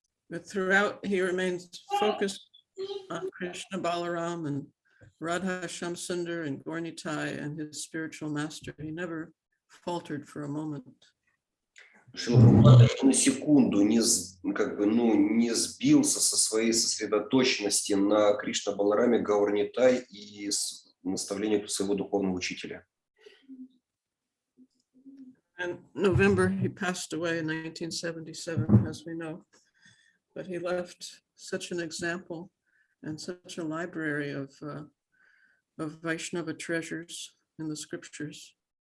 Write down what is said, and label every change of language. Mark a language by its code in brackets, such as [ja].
[en] But throughout, he remains focused on Krishna Balaram and Radha Shamsundar and Gaurnitai and his spiritual master. He never faltered for a moment. [ru] Шрила Прабхупада ни на секунду не сбился со своей сосредоточенности на Кришна Балараме, Гаурнитай и наставлениях своего духовного учителя. [en] In November, he passed away in 1977, as we know. But he left such an example and such a library of Vaishnava treasures in the scriptures.